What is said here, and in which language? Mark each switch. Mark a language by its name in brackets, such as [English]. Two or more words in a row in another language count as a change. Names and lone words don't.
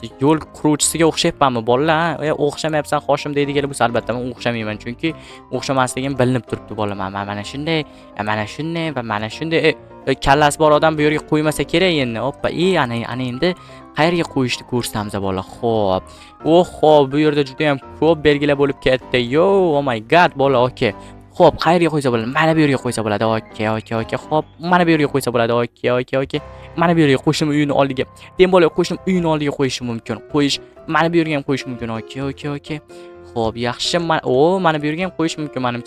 [Uzbek] Yo'l quruvchisiga o'xshayapmanmi bolalar? O'xshamayapsan Hoshim deydiganlar bo'lsa, albatta men o'xshamayman, chunki o'xshamasligim bilinib turibdi bolalar. Mana shunday va mana shunday. Kallasi bor odam bu yerga qo'ymasa kerak endi. Hoppa, ana endi qayerga qo'yishni ko'rsatamiz bola. Xo'p. Bu yerda juda ham ko'p belgilar bo'lib ketdi. [English] Oh my god bola. Okey. [Uzbek] Xo'p, qayerga qo'ysa bo'ladi? Mana bu yerga qo'ysa bo'ladi. Okey. Xo'p, mana bu yerga qo'ysa bo'ladi. Okey. mana bu yerga qo'shnim uyini oldiga. Tem bola qo'shnim uyini oldiga qo'yishi mumkin. Qo'yish mana bu yerga ham qo'yish mumkin. Okey. Xo'p, yaxshi. Mana bu yerga ham qo'yish mumkin menimcha.